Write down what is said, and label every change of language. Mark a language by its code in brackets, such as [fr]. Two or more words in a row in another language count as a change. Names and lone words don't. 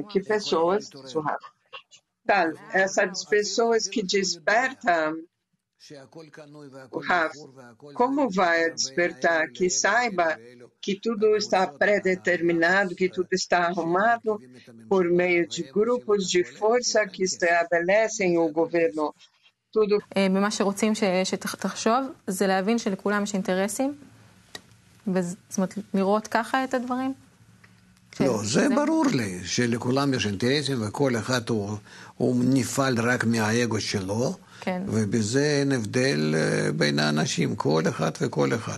[pt] Que pessoas, tá, essas pessoas que despertam, como vai despertar? Que saiba que tudo está pré-determinado, que tudo está arrumado por meio de grupos de força que estabelecem o governo. tudo. [he] במה שרוצים שתחשוב, זה להבין שלכולם יש אינטרסים, זאת אומרת, לראות ככה את הדברים? לא, זה ברור לי, שלכולם יש אינטרסים, וכל אחד הוא נפעל רק מהאגו שלו, כן. ובזה אין הבדל בין האנשים, כל אחד וכל אחד.